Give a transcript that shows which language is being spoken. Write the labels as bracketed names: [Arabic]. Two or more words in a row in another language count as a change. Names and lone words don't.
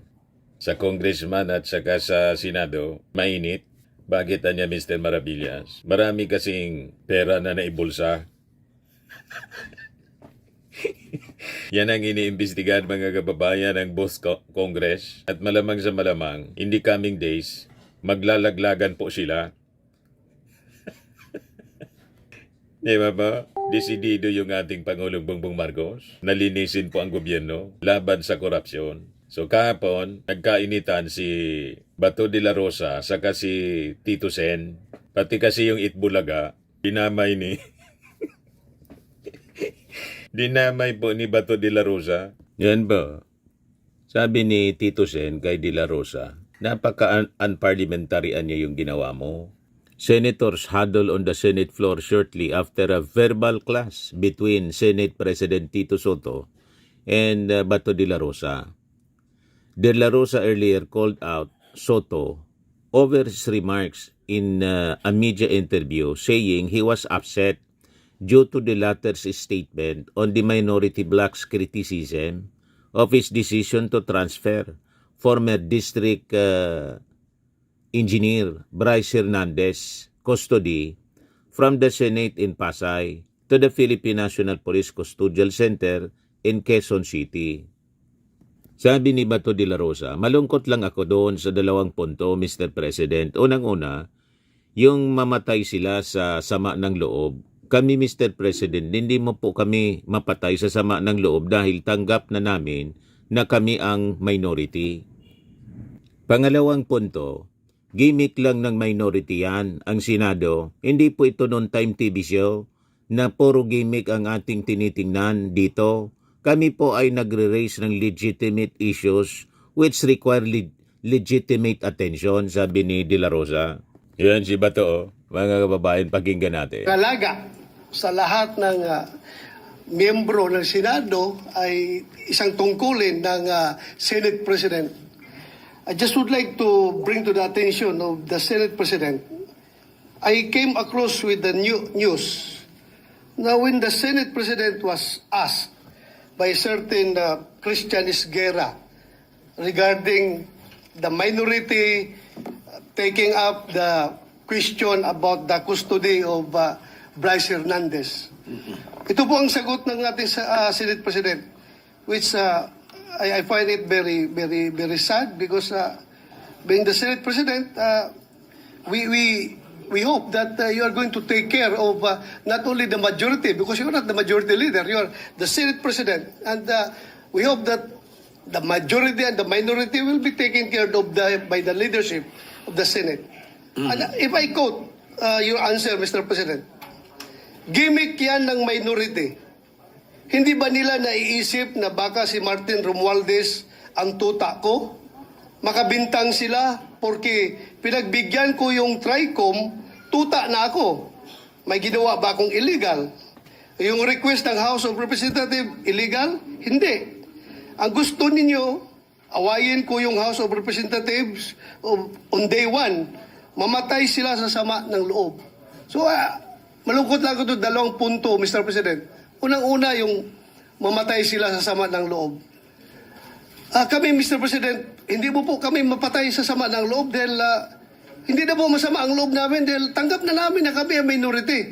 [Filipino] Sa congressman at saka sa Senado, mainit. Bakit niya Mr. Maravillas? Marami kasing pera na naibulsa. Yan ang iniimbestigahan mga kababayan ng both Congress at malamang sa malamang, [English] in the coming days, [Filipino] maglalaglagan po sila. Diba ba? Desidido yung ating Pangulong Bongbong Marcos. Nalinisin po ang gobyerno laban sa korupsyon. So kahapon, nagkainitan si Bato de la Rosa saka si Tito Sen. Pati kasi yung Itbulaga, dinamay po ni Bato de la Rosa. Yan ba? Sabi ni Tito Sen kay de la Rosa, napaka-unparliamentary niya yung ginawa mo. [English] Senators huddle on the Senate floor shortly after a verbal clash between Senate President Tito Soto and Bato de la Rosa. De la Rosa earlier called out Soto over his remarks in a media interview, saying he was upset due to the latter's statement on the minority bloc's criticism of his decision to transfer former district Engineer Bryce Hernandez custody from the Senate in Pasay to the Philippine National Police Custodial Center in Quezon City. [Filipino] Sabi ni Bato de la Rosa, malungkot lang ako doon sa dalawang punto, Mr. President. Unang-una, yung mamatay sila sa sama ng loob. Kami, Mr. President, hindi mo po kami mapatay sa sama ng loob dahil tanggap na namin na kami ang minority. Pangalawang punto, gimmick lang ng minority yan, ang Senado. Hindi po ito [English] noon time TV show [Filipino] na puro gimmick ang ating tinitingnan dito. Kami po ay nagre-raise ng [English] legitimate issues which require legitimate attention, [Filipino] sabi ni De La Rosa. Yan si Bato, mga kababayan, pakinggan natin. Kalaga sa lahat ng miyembro ng Senado ay isang tungkulin ng Senate President. [English] I just would like to bring to the attention of the Senate President. I came across with the news. Now, when the Senate President was asked by a certain Christian Esguerra regarding the minority taking up the question about the custody of Bryce Hernandez. [Filipino] Ito po ang sagot ng ating [English] Senate President, which I find it very, very, very sad because being the Senate President, we hope that you are going to take care of not only the majority, because you're not the majority leader, you're the Senate President, and we hope that the majority and the minority will be taken care of by the leadership of the Senate. And if I quote your answer, Mr. President, [Filipino] gimmick yan ng minority. Hindi ba nila naiisip na baka si Martin Romualdez ang tuta ko? Makabintang sila porque pinagbigyan ko yung TRICOM, tuta na ako. May ginawa ba akong illegal? Yung request ng House of Representatives, illegal? Hindi. Ang gusto ninyo, awayin ko yung House of Representatives [English] on day one. [Filipino] Mamatay sila sa sama ng loob. So, malungkot lang ko ito, dalawang punto, Mr. President. Unang-una, yung mamatay sila sa sama ng loob. Kami, Mr. President, hindi mo po kami mapatay sa sama ng loob dahil hindi na po masama ang loob namin dahil tanggap na namin na kami ang minority.